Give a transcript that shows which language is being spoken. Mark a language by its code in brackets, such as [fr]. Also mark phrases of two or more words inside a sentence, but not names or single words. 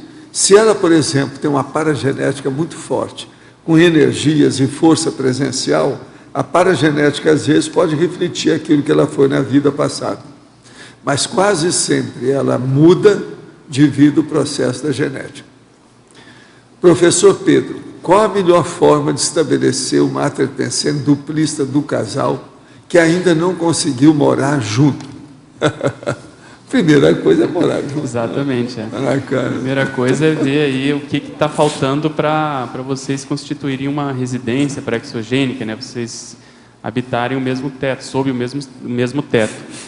[pt] Se ela, por exemplo, tem uma paragenética muito forte, com energias e força presencial, a paragenética, às vezes, pode refletir aquilo que ela foi na vida passada. Mas quase sempre ela muda devido ao processo da genética. Professor Pedro, qual a melhor forma de estabelecer o mater pensende duplista do casal que ainda não conseguiu morar junto? Primeira coisa é morar junto. Exatamente. A primeira coisa é ver aí o que está faltando para vocês constituírem uma residência pré-exogênica, né? Vocês habitarem o mesmo teto, sob o mesmo teto.